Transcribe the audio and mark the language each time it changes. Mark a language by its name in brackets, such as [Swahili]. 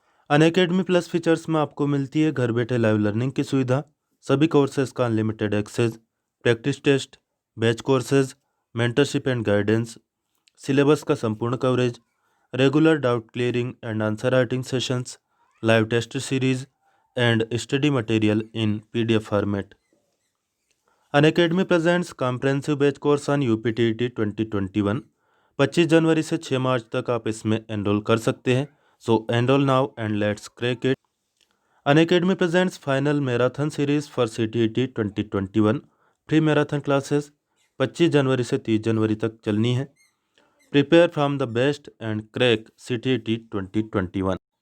[Hindi] Unacademy plus features में आपको मिलती है घर बैठे लाइव लर्निंग की सुविधा, सभी कोर्सेज का unlimited access, practice test, batch courses, mentorship and guidance, syllabus का संपूर्ण coverage, regular doubt clearing and answer writing sessions, live test series and study material in PDF format. [English] Unacademy presents comprehensive batch course on UPTET 2021। [Hindi] 25 जनवरी से 6 मार्च तक आप इसमें enrol कर सकते हैं। [English] So enroll now and let's crack it. Unacademy presents final marathon series for CTET 2021. Free marathon classes [Hindi] 25 जनवरी से 30 जनवरी तक चलनी है। [English] Prepare from the best and crack CTET 2021.